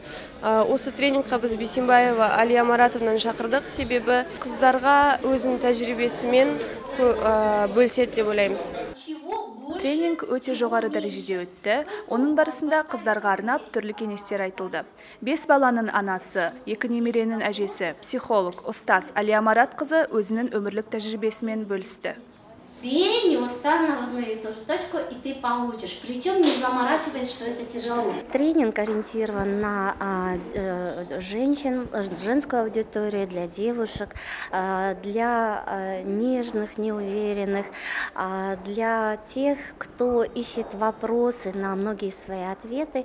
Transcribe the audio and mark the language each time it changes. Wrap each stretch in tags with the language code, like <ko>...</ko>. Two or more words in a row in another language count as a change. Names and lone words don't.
<kk>Осы тренингқа біз Бисимбаева Алия Маратовнаны шақырдық, себебі қыздарға өзінің тәжірибесімен бөліседі деп ойлаймыз. Тренинг өте жоғары дәрежеде өтті. Оның барысында қыздарға арнап түрлі кеңестер айтылды. 5 баланың анасы, 2 немеренің әжесі, психолог, ұстаз Алия Марат қызы өзінің өмірлік тәжірибесімен бөлісті.</kk> <ru>Бей неустанно в одну и ту же точку, и ты получишь. Причем не заморачиваясь, что это тяжело. Тренинг ориентирован на женщин, женскую аудиторию, для девушек, для нежных, неуверенных, для тех, кто ищет вопросы на многие свои ответы.</ru>